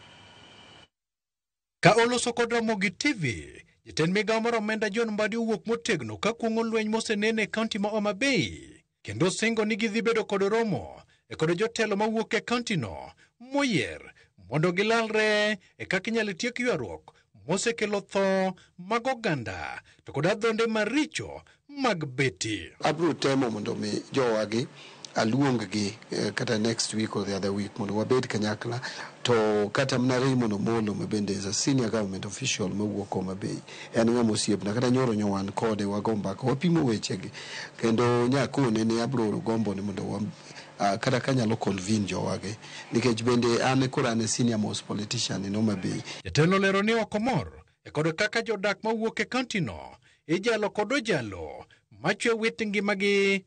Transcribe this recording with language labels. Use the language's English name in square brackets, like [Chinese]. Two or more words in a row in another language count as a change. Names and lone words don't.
[Luo (Kenya and Tanzania)] Ka oloso kod Ramogi TV, jatend migao mar omenda John Mbadi owuok motegno ka kuong'o lweny mosenene e kaunti ma Homa Bay kendo singo ni gidhi bedo kod romo e kod jotelo mawuok e kaunti no moyier mondo gilalre e kaka inyalo tiek ywaruok mosekelo tho mag oganda to kod adhonde maricho mag beti. Abro temo mondo mi jowagi aluong gi kata [English] next week or the other week [Luo (Kenya and Tanzania)] mondo wabed kanyakla to kata mnare mondo molo mabende [English] as a senior government official [Luo (Kenya and Tanzania)] mawuok Homa Bay en ng'amo osiepna kata nyoro nyowan kode wagomba ko wapimo wechegi kendo nyakone ne abro gombo ni mondo kata kanyalo convene jowage nikech bende an korane [English] senior most politician in Homa Bay. [Luo (Kenya and Tanzania)] Jatelo lero ni okomor e kod kaka jodak mawuok e kaunti no ijalo kod ojalo machwe wit ngimagi.